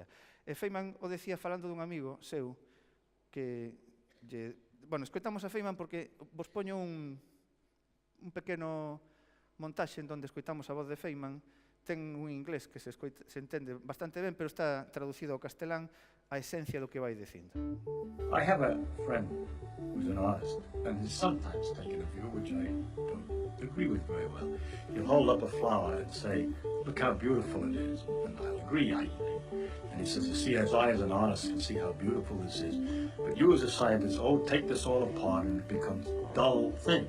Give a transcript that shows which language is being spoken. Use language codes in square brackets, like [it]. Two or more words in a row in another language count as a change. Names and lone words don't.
[gl] E Feynman o decía falando dun amigo seu que escoitamos a Feynman porque vos poño un pequeno montaxe en donde escoitamos a voz de Feynman. Ten un inglés que se entende bastante ben, pero está traducido ao castelán a esencia do que vai dicindo. [en] I have a friend who's an artist, and he's sometimes taken a view which I don't agree with very well. He'll hold up a flower and say, look how beautiful it is, and I'll agree. And he says, you see, as I as an artist can see how beautiful this is, but you as a scientist, take this all apart and it becomes a dull thing.